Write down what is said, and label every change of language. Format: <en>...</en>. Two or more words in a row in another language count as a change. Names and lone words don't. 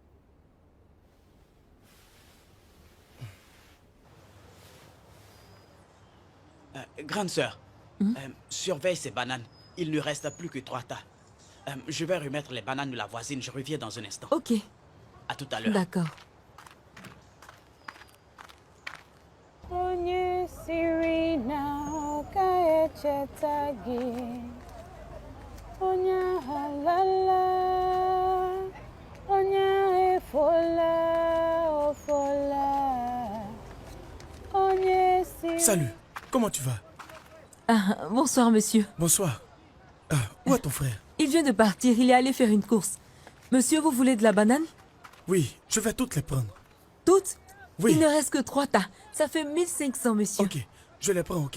<fr>Grande sœur, surveille ces bananes. Il ne reste plus que 3 tas. Je vais remettre les bananes de la voisine. Je reviens dans un instant. Ok, À tout à l'heure. d'accord.</fr> <ig>Onye siri na ọ ga-echeta gị. Onye ahụ alala, onye ahụ efola, ofola. Onye siri...</ig> <fr>Salut, comment tu vas? Ah, bonsoir, monsieur. Bonsoir. Où est ton frère? Il vient de partir, il est allé faire une course. Monsieur, vous voulez de la banane? Oui, je vais toutes les prendre. Toutes? Oui. Il ne reste que 3 tas. Ça fait 1500, monsieur. Ok, je les prends, ok?</fr>